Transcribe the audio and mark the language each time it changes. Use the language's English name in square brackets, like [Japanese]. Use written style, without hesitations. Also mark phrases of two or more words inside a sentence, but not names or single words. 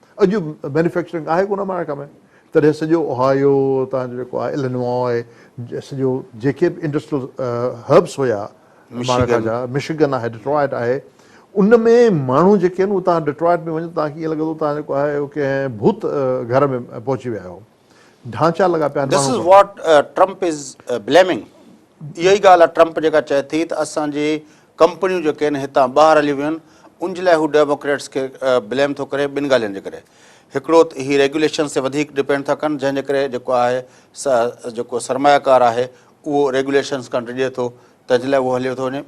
[Sindhi] अॼु मैन्युफैक्चरिंग आहे कोन अमेरिका में, तॾहिं सॼो ओहायो तव्हांजो जेको आहे इलिनॉय सॼो जेके बि [English] industrial hubs [Sindhi] हुया अमेरिका जा, मिशिगन आहे, डिट्रॉइट आहे, उन में माण्हू जेके आहिनि उहे तव्हां डिट्रॉइट में वञो तव्हांखे ईअं लॻंदो तव्हां जेको आहे कंहिं भूत घर में पहुची विया आहियो, ढांचा लॻा पिया [English] This is what Trump is blaming. [Sindhi] इहा ई ॻाल्हि आहे ट्रम्प जेका चए थी त असांजी कंपनियूं जेके आहिनि हितां ॿाहिरि हली वियूं आहिनि, उन जे लाइ हू डेमोक्रेट्स खे ब्लेम थो करे ॿिनि ॻाल्हियुनि जे करे। हिकिड़ो त ही रेगुलेशन्स ते वधीक डिपेंड था कनि, जंहिंजे करे जेको आहे जेको सरमायाकार आहे उहो रेगुलेशन्स खां डिॼे थो, तंहिंजे लाइ उहो हलियो थो वञे।